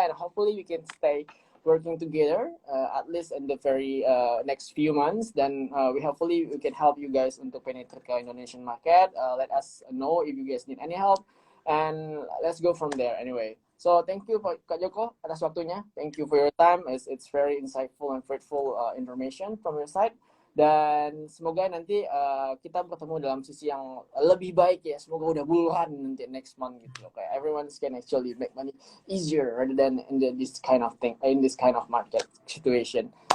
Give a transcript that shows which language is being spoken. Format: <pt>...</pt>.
<en>And hopefully we can stay working together at least in the very next few months. Then we can help you guys</en> <id>untuk</id> <en>penetrate</en> <id>ke</id> <en>Indonesian market. Let us know if you guys need any help. and let's go from there anyway. So thank you Kak Joko</en> <id>atas waktunya.</id> <en>Thank you for your time. It's very insightful and fruitful information from your side.</en> <id>Dan semoga nanti kita bertemu dalam sisi yang lebih baik ya. Semoga udah bulan nanti</id> <en>next month</en> <id>gitu.</id> <en>Okay, everyone can actually make money easier rather than this kind of thing, in this kind of market situation.</en>